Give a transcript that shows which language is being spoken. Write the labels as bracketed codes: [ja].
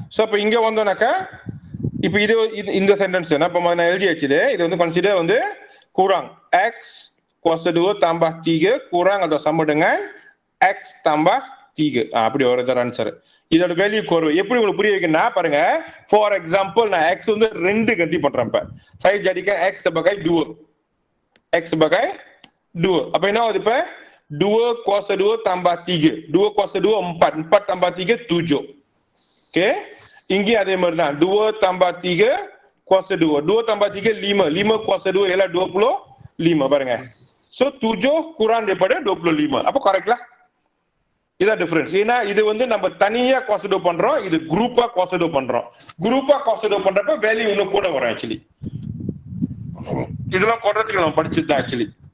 [ta] So அப்ப இங்க வந்தோம்னாக்கா இப்போ இது இந்த சென்டென்ஸ் என்ன இப்ப நான் எழுதியாச்சு. இது வந்து கன்சிடர் வந்து [ms] kurang x kuasa 2 tambah 3 kurang atau sama dengan x tambah 3. [ta] அப்படி ஒரு ஆன்சர். இதோட வேல்யூ குறைவு எப்படி உங்களுக்கு புரிய வைக்கணும்னா பாருங்க. ஃபார் எக்ஸாம்பிள் நான் x வந்து 2 கட்டி பண்றேன். [ms] இப்ப saya jadikan x sebagai 2. x sebagai 2. [ta] அப்ப என்ன ஆகுது? [ms] இப்ப 2 kuasa 2 tambah 3. 2 kuasa 2 4. 4 tambah 3 7. Oke. [ta] இங்கே அதே மாதிரி தான் [ms] 2 tambah 3 kuasa 2. 2 tambah 3 5. 5 kuasa 2 ialah 25 பாருங்க. So 7 kurang daripada 25. Apa correct lah? [ta] இதான் டிஃபரன்ஸ். ஏன்னா இது வந்து நம்ம தனியா கான்சிடர் பண்றோம், இது குரூப்பா கான்சிடர் பண்றோம். குரூப்பா கான்சிடர் பண்றப்ப வேல்யூ இன்னும் கூட வரும் ஆக்சுவலி. இதெல்லாம் குவாட்ரேட்டிக் நம்ம படிச்சது தான் ஆக்சுவலி.